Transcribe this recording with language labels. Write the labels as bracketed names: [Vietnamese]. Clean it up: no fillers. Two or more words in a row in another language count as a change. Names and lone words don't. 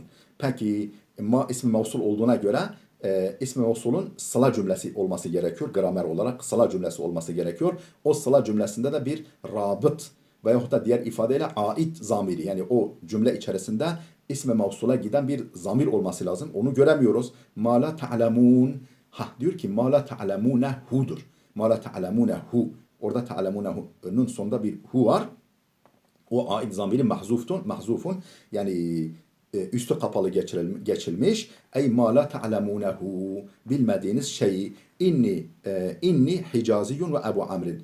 [Turkish] Peki ma ismi mevsul olduğuna göre ismi mevsulun sıla cümlesi olması gerekiyor. Gramer olarak sıla cümlesi olması gerekiyor. O sıla cümlesinde de bir rabıt veyahut da diğer ifadeyle ait zamiri, yani o cümle içerisinde ismi mevsula giden bir zamir olması lazım. Onu göremiyoruz. [Arabic] ما لا تعلمون. [Turkish] Diyor ki [Arabic] ما لا تعلمونه. ما لا تعلمونه. [Turkish] Orada ta'lemunehu'nun sonunda bir hu var. O ait zamiri mahzufun. Yani üstü kapalı geçilmiş. [Arabic] أي ما لا تعلمونه, [Turkish] bilmediğiniz şeyi. [Arabic] إني حجازيون وأبو عمرو.